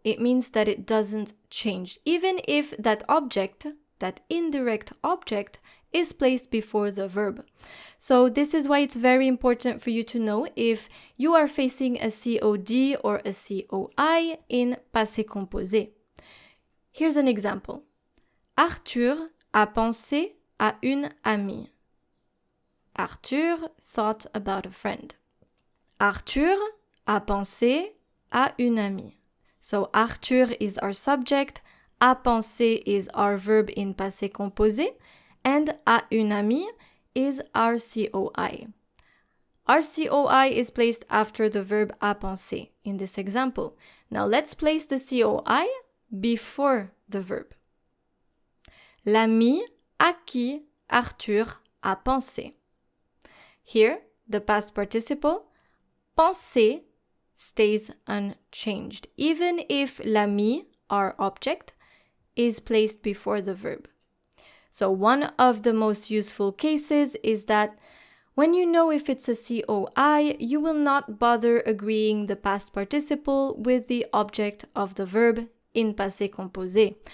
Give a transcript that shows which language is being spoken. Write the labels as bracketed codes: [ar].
[en] It means that it doesn't change, even if that object, that indirect object, is placed before the verb. So this is why it's very important for you to know if you are facing a COD or a COI in passé composé. Here's an example. [fr] Arthur a pensé à une amie. [en] Arthur thought about a friend. [fr] Arthur a pensé à une amie. [en] So Arthur is our subject, a pensé is our verb in passé composé, and à une amie is our COI. Our COI is placed after the verb à penser in this example. Now let's place the COI before the verb. [fr] L'ami à qui Arthur a pensé. [en] Here, the past participle, penser, stays unchanged, even if l'ami, our object, is placed before the verb. So one of the most useful cases is that when you know if it's a COI, you will not bother agreeing the past participle with the object of the verb in passé composé.